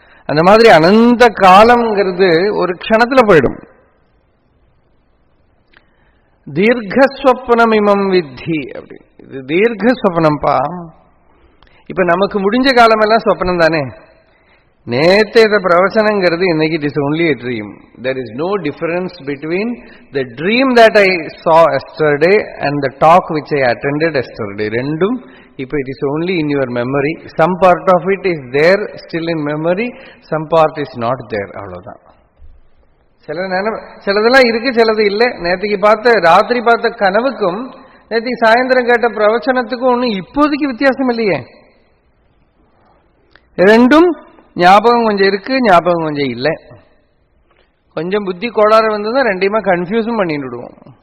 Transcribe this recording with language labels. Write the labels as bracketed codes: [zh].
[ta] அந்த மாதிரி அனந்த காலம்ங்கிறது ஒரு க்ஷணத்துல போயிடும். [sa] தீர்க்கஸ்வப்னம் இமம் வித்தி [ta] அப்படி. இது தீர்க்கஸ்வப்னம்பா. இப்ப நமக்கு முடிஞ்ச காலம் எல்லாம் சொப்னம் தானே. நேற்றைய பிரவச்சனங்கிறது இன்னைக்கு [en] It is only a dream. There is no difference between the dream that I saw yesterday and the talk which I attended yesterday. [ta] ரெண்டும் இப்ப [en] it is only in your memory. Some part of it is there still in memory, some part is not there. [ta] அவ்வளவுதான். சிலதெல்லாம் இருக்கு, சிலது இல்லை. நேற்றுக்கு ராத்திரி பார்த்த கனவுக்கும் நேற்றுக்கு சாயந்தரம் கேட்ட பிரவச்சனத்துக்கும் ஒன்றும் இப்போதைக்கு வித்தியாசம் இல்லையே. ரெண்டும் ஞாபகம் கொஞ்சம் இருக்கு, ஞாபகம் கொஞ்சம் இல்லை. கொஞ்சம் புத்தி கோளாறு வந்ததுதான் ரெண்டையுமா கன்ஃபியூஸும் பண்ணிட்டு விடுவோம்.